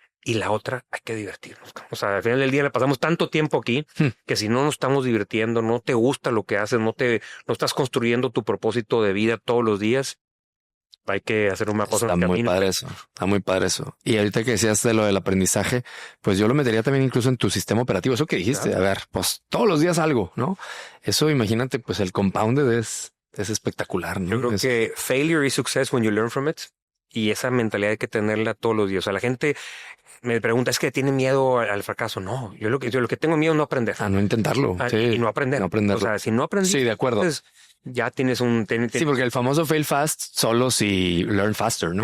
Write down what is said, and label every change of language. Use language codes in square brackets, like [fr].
[es] Y la otra, hay que divertirnos. O sea, al final del día le pasamos tanto tiempo aquí que si no nos estamos divirtiendo, no te gusta lo que haces, no estás construyendo tu propósito de vida todos los días, hay que hacer una cosa Está en el muy camino. padre eso. Está muy padre eso. Y ahorita que decías de lo del aprendizaje, pues yo lo metería también incluso en tu sistema operativo. Eso que dijiste, Claro. a ver, pues todos los días algo, ¿no? Eso imagínate, pues el compounded es espectacular, Yo ¿no? creo que [en] failure is success when you learn from it. [es] Y esa mentalidad hay que tenerla todos los días. O sea, la gente me pregunta, ¿es que tiene miedo al fracaso? No, yo lo que tengo miedo es no aprender. A no intentarlo. Sí, Y no aprender. no aprenderlo. O sea, si no aprendes, Sí, de acuerdo. pues ya tienes un... Sí, porque el famoso [en] fail fast [es] solo si [en] learn faster, [es] ¿no?